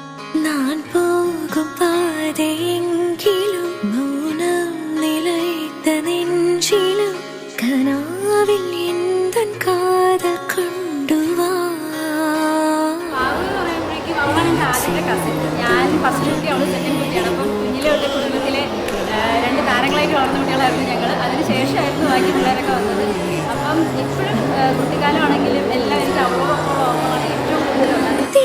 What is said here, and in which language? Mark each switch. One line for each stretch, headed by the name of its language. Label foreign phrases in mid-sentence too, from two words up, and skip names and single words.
Tamil: நான் போகும் பாதையெங்கிலும் மௌனம் நிலைத்த நெஞ்சிலும் கனாவில் எந்தன் காதல் கொண்டு வா.
Malayalam: ആദ്യത്തെ കസിൻ ഞാൻ ഫസ്റ്റ് കുട്ടി അവൾ സെക്കൻഡ് കുട്ടിയാണ്. അപ്പം കുഞ്ഞിലെ തൊട്ട് കുടുംബത്തിലെ രണ്ട് താരങ്ങളായിട്ട് വളർന്ന കുട്ടികളായിരുന്നു ഞങ്ങൾ. അതിനുശേഷമായിരുന്നു ബാക്കി പിള്ളേരൊക്കെ വന്നത്. അപ്പം ഇപ്പോഴും കുട്ടിക്കാലമാണെങ്കിലും എല്ലാവരും അവളോടൊപ്പം ഓർമ്മകളാണ് ഏറ്റവും കൂടുതലുള്ളത്.